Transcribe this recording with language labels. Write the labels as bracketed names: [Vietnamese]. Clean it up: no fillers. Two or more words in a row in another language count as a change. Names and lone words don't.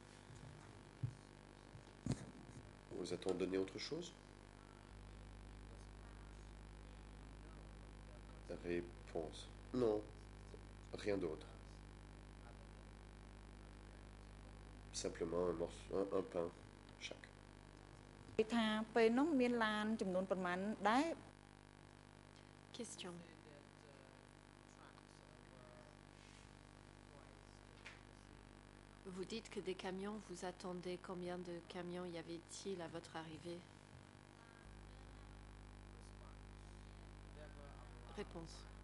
[French] Vous a-t-on donné autre chose? Réponse. Non, rien d'autre. Simplement un pain chaque. [Khmer] ថាពេលនោះមានឡានចំនួនប៉ុន្មានដែរ [French] Question. Vous dites que des camions vous attendaient. Combien de camions y avait-il à votre arrivée? Réponse.